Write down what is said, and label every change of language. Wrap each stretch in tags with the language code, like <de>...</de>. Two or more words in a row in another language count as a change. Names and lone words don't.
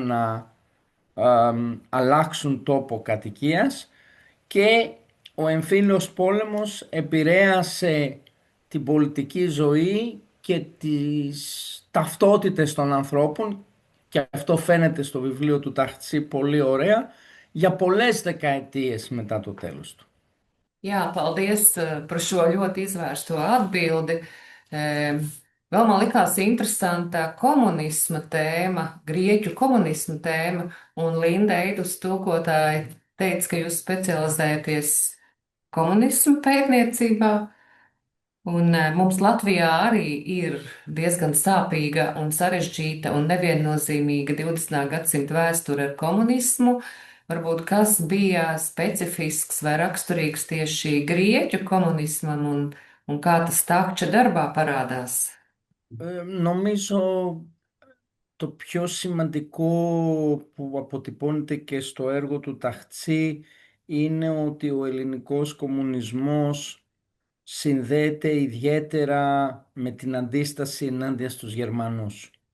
<el>να αλλάξουν τόπο κατοικίας, και ο εμφύλιος πόλεμος επηρέασε την πολιτική ζωή και τις ταυτότητες των ανθρώπων, και αυτό φαίνεται στο βιβλίο του Ταχτσή πολύ ωραία, για πολλές δεκαετίες μετά το τέλος του.</el> <lv>Jā, paldies par šo ļoti izvērsto atbildi. Vēl man likās interesanta komunisma tēma, grieķu komunisma tēma, un Linda Eidus tūkotāji teica, ka jūs specializēties komunismu pētniecībā. Un mums Latvijā arī ir diezgan sāpīga un sarežģīta un neviennozīmīga 20. gadsimta vēsture ar komunismu. Varbūt kas bija specifisks vai raksturīgs tieši grieķu komunismam un kā tas Takča darbā parādās?</lv> <el>Νομίζω το πιο σημαντικό που αποτυπώνεται και στο έργο του Ταχτσή είναι ότι ο ελληνικός κομμουνισμός συνδέεται ιδιαίτερα με την αντίσταση ενάντια στους Γερμανούς.</el>